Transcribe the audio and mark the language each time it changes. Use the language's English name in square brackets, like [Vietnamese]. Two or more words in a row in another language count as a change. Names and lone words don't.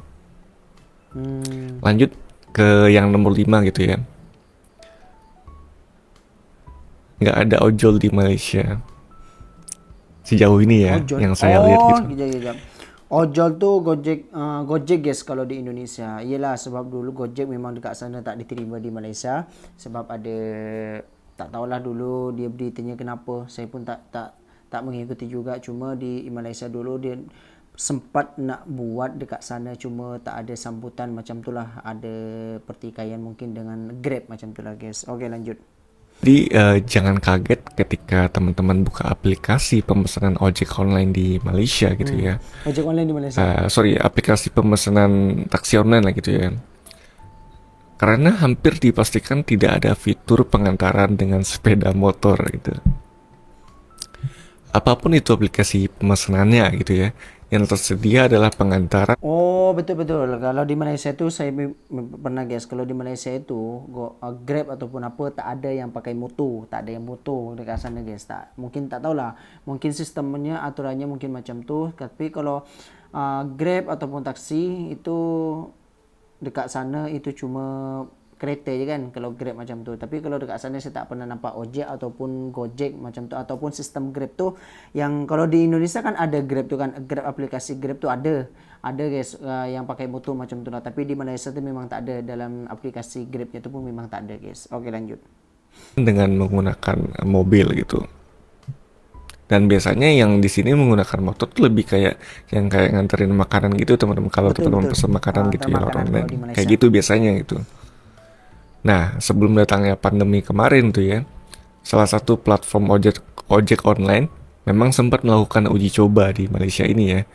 [Indonesian] Lanjut ke yang nomor 5 gitu ya. Nggak ada ojol di Malaysia sejauh ini ya, Ojol. yang saya lihat gitu. [Malay] Kejap. [Indonesian] Ojol tuh Gojek guys kalau di Indonesia. [Malay] Iyalah sebab dulu Gojek memang dekat sana tak diterima di Malaysia sebab ada, tak tahulah dulu dia beritanya kenapa. Saya pun tak mengikuti juga. Cuma di Malaysia dulu dia sempat nak buat dekat sana cuma tak ada sambutan macam itulah, ada pertikaian mungkin dengan Grab macam itulah guys. [Indonesian] Okey lanjut. Jadi jangan kaget ketika teman-teman buka aplikasi pemesanan ojek online di Malaysia gitu ya. Ojek online di Malaysia. Aplikasi pemesanan taksi online lah gitu ya. Karena hampir dipastikan tidak ada fitur pengantaran dengan sepeda motor gitu. Apapun itu aplikasi pemesanannya gitu ya, yang tersedia adalah pengantaran. [Malay] Oh betul. Kalau di Malaysia tu saya pernah guys, kalau di Malaysia itu Grab ataupun apa tak ada yang pakai motor, tak ada yang motor dekat sana guys. Mungkin tak tahulah, mungkin sistemnya aturannya mungkin macam tu. Tapi kalau Grab ataupun taksi itu dekat sana itu cuma kereta je kan kalau Grab macam tu. Tapi kalau dekat sana saya tak pernah nampak ojek ataupun Gojek macam tu, ataupun sistem Grab tu yang kalau di Indonesia kan ada Grab tu kan, Grab, aplikasi Grab tu ada guys yang pakai motor macam tu lah. Tapi di Malaysia tu memang tak ada, dalam aplikasi Grabnya tu pun memang tak ada guys. [Indonesian] Okey lanjut. Dengan menggunakan mobil gitu. Dan biasanya yang di sini menggunakan motor tuh lebih kayak yang kayak nganterin makanan gitu teman-teman. Kalau [Malay] Betul [Indonesian] teman-teman [Malay] betul. [Indonesian] pesan makanan [Malay] Antar [Indonesian] gitu ya lewat [Malay] makanan kalau [Indonesian] online. [Malay] di [Indonesian] Kayak [Malay] Malaysia. [Indonesian] gitu biasanya gitu. Nah, sebelum datangnya pandemi kemarin tuh ya, salah satu platform ojek online memang sempat melakukan uji coba di Malaysia ini ya.